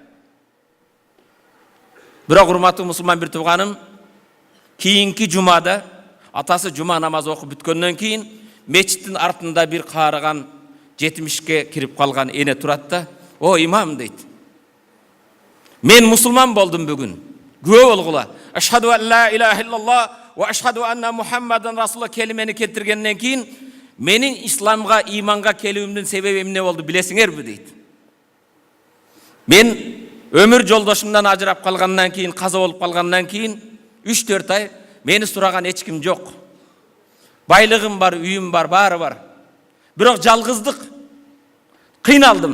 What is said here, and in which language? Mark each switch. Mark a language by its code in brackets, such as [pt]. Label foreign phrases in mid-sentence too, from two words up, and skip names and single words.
[ky] Бирок урматтуу мусулман бир тууганым, кийинки жумада атасы жума намазы окуп бүткөндөн кийин мечиттин артында бир каарыган 70ке кирип калган эне турат да, "О, имам" дейт. "Мен мусулман болдум бүгүн. Күбө болгула. [ar] أشهد أن لا إله إلا الله وأشهد أن محمدا رسول الله [ky] келимени келтиргенден кийин менин исламга, иманга келүүмдүн себеби эмне болду билесиңерби" дейт. "Мен өмүр жолдошумдан ажырап калгандан кийин, каза болуп калгандан кийин 3-4 ай мени сураган эч ким жок. Байлыгым бар, үйүм бар, баары бар. Бирок жалгыздык, кыйналдым.